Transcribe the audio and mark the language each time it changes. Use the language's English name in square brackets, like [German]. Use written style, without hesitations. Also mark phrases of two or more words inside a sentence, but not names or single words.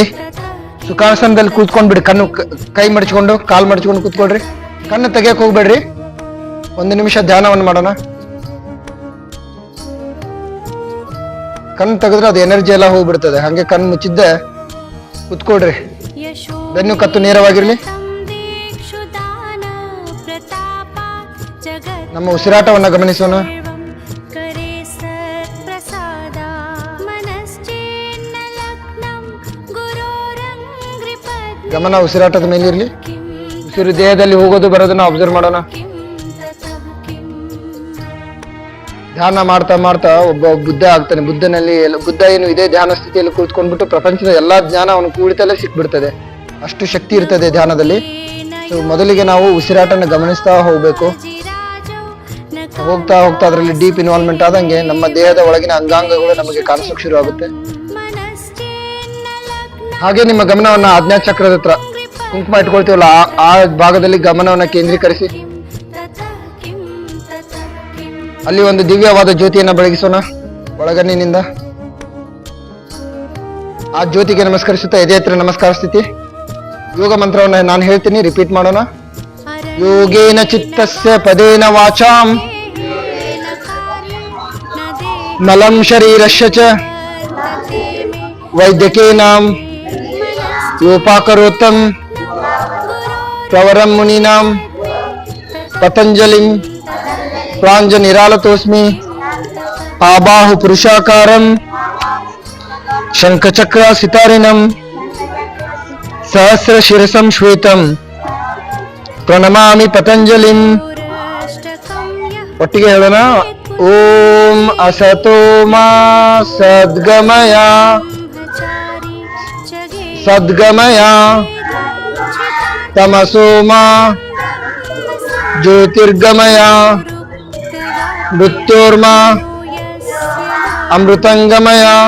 [Kannada] ಸುಖಾಸನದಲ್ಲಿ ಕೂತ್ಕೊಂಡ್ಬಿಡಿ, ಕಣ್ಣು ಕೈ ಮಡಚ್ಕೊಂಡು, ಕಾಲು ಮಡಚ್ಕೊಂಡು ಕೂತ್ಕೊಳ್ರಿ. ಕಣ್ಣು ತೆಗಿಯಕ್ಕೆ ಹೋಗ್ಬೇಡ್ರಿ. 1 ನಿಮಿಷ ಧ್ಯಾನವನ್ನು ಮಾಡೋಣ. ಕಣ್ಣು ತೆಗೆದ್ರೆ ಅದು ಎನರ್ಜಿ ಎಲ್ಲ ಹೋಗ್ಬಿಡ್ತದೆ. ಹಂಗೆ ಕಣ್ಣು ಮುಚ್ಚಿದ್ದೆ ಕೂತ್ಕೊಳ್ರಿ. [Sanskrit] यशो [Kannada] ಬೆನ್ನು ಕತ್ತು ನೇರವಾಗಿರಲಿ. [Sanskrit] तं दीक्षु दान प्रतापात् जगत् [Kannada] ನಮ್ಮ ಉಸಿರಾಟವನ್ನು ಗಮನಿಸೋಣ. [Sanskrit] सर्वं करे सत्प्रसादा मनश्चेन्न लग्नं गुरोरङ्घ्रिपद्मे [Kannada] ಗಮನ ಉಸಿರಾಟದ ಮೇಲಿರಲಿ. [Sanskrit] किं [Kannada] ಉಸಿರು ದೇಹದಲ್ಲಿ ಹೋಗೋದು ಬರೋದನ್ನ ಅಬ್ಸರ್ವ್ ಮಾಡೋಣ. [Sanskrit] किं ततः किं [Kannada] ಧ್ಯಾನ ಮಾಡ್ತಾ ಮಾಡ್ತಾ ಒಬ್ಬ ಬುದ್ಧ ಆಗ್ತಾನೆ. ಬುದ್ಧ ಏನು ಇದೇ ಧ್ಯಾನ ಸ್ಥಿತಿಯಲ್ಲಿ ಕೂತ್ಕೊಂಡ್ಬಿಟ್ಟು ಪ್ರಪಂಚದ ಎಲ್ಲಾ ಜ್ಞಾನ ಅವನು ಕೂಡಿತಲ್ಲೇ ಸಿಕ್ಬಿಡ್ತದೆ. ಅಷ್ಟು ಶಕ್ತಿ ಇರ್ತದೆ ಧ್ಯಾನದಲ್ಲಿ. ಸೊ ಮೊದಲಿಗೆ ನಾವು ಉಸಿರಾಟನ ಗಮನಿಸ್ತಾ ಹೋಗ್ಬೇಕು. [Sanskrit] जिराजो न [Kannada] ಹೋಗ್ತಾ ಹೋಗ್ತಾ ಅದರಲ್ಲಿ [English] deep involvement [Kannada] ಆದಂಗೆ ನಮ್ಮ ದೇಹದ ಒಳಗಿನ ಅಂಗಾಂಗಗಳು ನಮಗೆ ಕಾಣಿಸೋಕೆ ಶುರು ಆಗುತ್ತೆ. [Sanskrit] मनश्चेन्न लग्नं [Kannada] ಹಾಗೆ ನಿಮ್ಮ ಗಮನವನ್ನ ಆಜ್ಞಾ ಚಕ್ರದ ಹತ್ರ ಕುಂಕುಮ ಇಟ್ಕೊಳ್ತೀವಲ್ಲ ಆ ಭಾಗದಲ್ಲಿ ಗಮನವನ್ನ ಕೇಂದ್ರೀಕರಿಸಿ [Sanskrit] किं ततः किं ततः किं [Kannada] ಅಲ್ಲಿ ಒಂದು ದಿವ್ಯವಾದ ಜ್ಯೋತಿಯನ್ನ ಬೆಳಗಿಸೋಣ ಒಳಗಣ್ಣಿನಿಂದ. ಆ ಜ್ಯೋತಿಗೆ ನಮಸ್ಕರಿಸುತ್ತಾ ಎದೆ ಹತ್ರ ನಮಸ್ಕಾರ ಸ್ಥಿತಿ. ಯೋಗ ಮಂತ್ರವನ್ನ ನಾನು ಹೇಳ್ತೀನಿ, ರಿಪೀಟ್ ಮಾಡೋಣ. [Sanskrit] ಯೋಗೇನ ಚಿತ್ತಸ್ಯ ಪದೇನ ವಾಚಾಂ अरण्येन कार्यं न देहि ಮಲಂ ಶರೀರಸ್ಯ ಚ वर्तते मे ವೈದ್ಯಕೇನಾಂ ಯೋಪಾಕರೋತ್ತಂ ಪ್ರವರಂ ಮುನೀನಾಂ ಪತಂಜಲಿಂ ಪ್ರಾಂಜನಿರಾಲತೋಸ್ಮಿ ಆಬಾಹು ಪುರುಷಾಕಾರಂ ಶಂಖಚಕ್ರ ಸಿತಾರಿಣಂ ಸಹಸ್ರ ಶಿರಸಂ ಶ್ವೇತಂ ಪ್ರಣಮಾಮಿ ಪತಂಜಲಿಂ. पुरष्टकं यः [Kannada] ಒಟ್ಟಿಗೆ ಹೇಳೋಣ. [Sanskrit] ಓಂ ಅಸತೋ ಮಾ ಸದ್ಗಮಯ ब्रह्मचारी जगे ಸದ್ಗಮಯ ತಮಸೋ ಮಾ ಜ್ಯೋತಿರ್ಗಮಯ ಮೃತ್ಯೋರ್ಮಾ ಅಮೃತಂಗಮಯ.